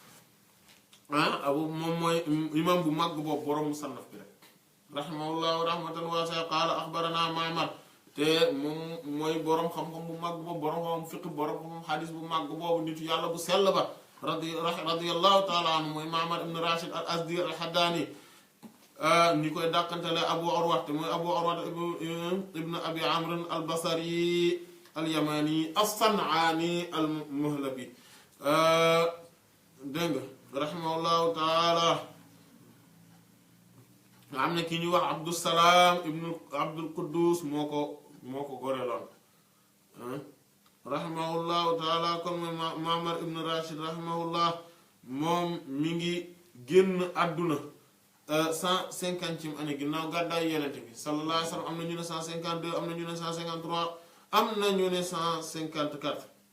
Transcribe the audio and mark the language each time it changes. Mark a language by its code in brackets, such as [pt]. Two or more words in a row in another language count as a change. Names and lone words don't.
[wo] moom mooy imam bu màgg boobu borom musannaf bi rek [ar] رحمه الله رحمة واسعة قال أخبرنا معمر [wo] te moom mooy borom xam-xam bu màgg boobu borom xam fiqh borom xam xadis bu màgg boobu nitu yàlla bu sell ba [ar] رضي الله تعالى عنه [wo] mooy Ma'mar ibn Rashid al-Azdi al-Haddani ñi koy dàqantele Abu Urwa te mooy Abu Urwa ibn Abi Amr al-Basri al-Yamani as-San'ani al-Muhlabi dégg nga [ar] رحمه الله تعالى [wo] nga xam ne ki ñuy wax Abdusalaam ibnu Abdul Quddus moo ko goreloon [ar] رحمه الله تعالى [wo] kon mooy Ma'mar ibnu Rashid rahimahullah moom mi ngi génn àdduna 150e année ginnaaw gàddaay Yonent bi [ar] صلى الله عليه وسلم [wo] am na ñu ne 152 am na ñu ne 153 am na ñu ne 154